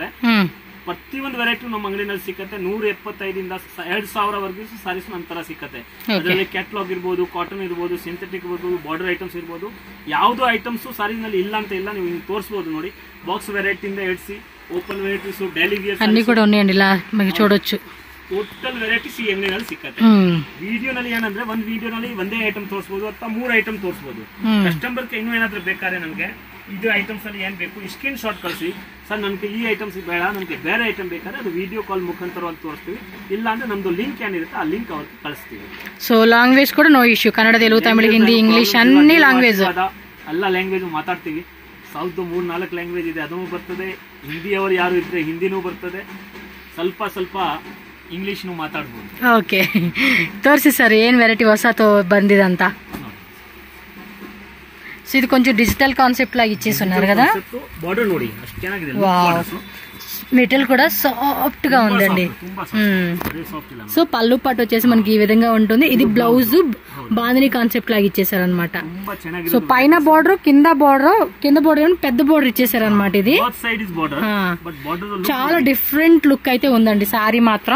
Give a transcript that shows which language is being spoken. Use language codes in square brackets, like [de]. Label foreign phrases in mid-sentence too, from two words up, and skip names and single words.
[kn] ಪ್ರತಿಯೊಂದು ವೆರೈಟಿ ನಮ್ಮ ಅಂಗಡಿನಲ್ಲಿ ಸಿಕ್ಕತ್ತೆ. 175 ಇಂದ 2000 ವರೆಗೂ ಸಾರೀಸ್ ನಂತರ ಸಿಕ್ಕತ್ತೆ. ಅದರಲ್ಲಿ ಕ್ಯಾಟ್ಲಾಗ್ ಇರ್ಬೋದು, ಕಾಟನ್ ಇರ್ಬೋದು, ಸಿಂಥೆಟಿಕ್ ಇರ್ಬೋದು, [en] border items [kn] ಇರ್ಬೋದು. ಯಾವ್ದು [en] items sarees [kn] ನಲ್ಲಿ ಇಲ್ಲ ಅಂತ ಇಲ್ಲ, ನೀವು ತೋರಿಸಬಹುದು. ನೋಡಿ, ಬಾಕ್ಸ್ ವೆರೈಟಿಯಿಂದ ಹಿಡಿಸಿ [en] open varieties, daily wears [te] అన్ని కూడా ఉన్నాయండి. ఇలా మీకు చూడొచ్చు. [en] total varieties [kn] ಈ ಅಂಗಡಿನಲ್ಲಿ ಸಿಕ್ಕತ್ತೆ. ವಿಡಿಯೋನಲ್ಲಿ ಏನಂದ್ರೆ ಒಂದ್ ವಿಡಿಯೋನಲ್ಲಿ ಒಂದೇ ಐಟಮ್ ತೋರಿಸಬಹುದು ಅಥವಾ 3 ಐಟಮ್ ತೋರಿಸಬಹುದು. ಕಸ್ಟಮರ್ಗೆ ಇನ್ನೂ ಏನಾದ್ರೂ ಬೇಕಾದ್ರೆ ನಮ್ಗೆ ಇದು ಐಟಮ್ಸ್ ಅಲ್ಲಿ ಏನ್ ಬೇಕು [en] screen shot [kn] ಕಳಿಸಿ, ಸರ್ ನನ್ಗೆ ಈ ಐಟಮ್ಸ್ ಬೇಡ, ನನ್ಗೆ ಬೇರೆ ಐಟಮ್ ಬೇಕಾದ್ರೆ ಅದು [en] video call [kn] ಮುಖಾಂತರವಾಗಿ ತೋರಿಸ್ತೀವಿ. ಇಲ್ಲ ಅಂದ್ರೆ ನಮ್ದು ಲಿಂಕ್ ಏನಿರುತ್ತೆ ಆ ಲಿಂಕ್ ಅವ್ರಿಗೆ ಕಳಿಸ್ತೀವಿ. ಸೊ ಲ್ಯಾಂಗ್ವೇಜ್ ಕೂಡ [en] no issue. [kn] ಕನ್ನಡ, ತೆಲುಗು, ತಮಿಳು, ಹಿಂದಿ, ಇಂಗ್ಲಿಷ್ ಅన్ని ಲ್ಯಾಂಗ್ವೇಜ್, ಎಲ್ಲ ಲ್ಯಾಂಗ್ವೇಜ್ ಮಾತಾಡ್ತೀವಿ. ಸೌತ್ 3-4 ಲ್ಯಾಂಗ್ವೇಜ್ ಇದೆ, ಅದನ್ನು ಬರ್ತದೆ. ಹಿಂದಿಯವರು ಯಾರು ಇದ್ರೆ ಹಿಂದಿನೂ ಬರ್ತದೆ, ಸ್ವಲ್ಪ ಸ್ವಲ್ಪ ಇಂಗ್ಲಿಷ್ನು ಮಾತಾಡ್ಬೋದು. ಓಕೆ, ತೋರಿಸಿ ಸರ್ ಏನ್ ವೆರೈಟಿ ಹೊಸ ಬಂದಿದೆ ಅಂತ. [te] సో ఇది కొంచెం [en] digital concept [te] లాగా ఇచ్చేస్తున్నారు కదా. [kn] బార్డర్ ನೋಡಿ ಅಷ್ಟು ಚೆನ್ನಾಗಿದೆ. [te] మెటీరియల్ కూడా సాఫ్ట్ గా ఉందండి. సో పళ్ళు పట్టు వచ్చేసి మనకి ఈ విధంగా ఉంటుంది. ఇది బ్లౌజ్ [en] bandhini concept [te] లాగా ఇచ్చేసారు అనమాట. సో పైన బోర్డర్, కింద బోర్డర్ పెద్ద బోర్డర్ ఇచ్చేసారు అనమాట. ఇది చాలా [en] different look [te] అయితే ఉందండి సారీ మాత్రం.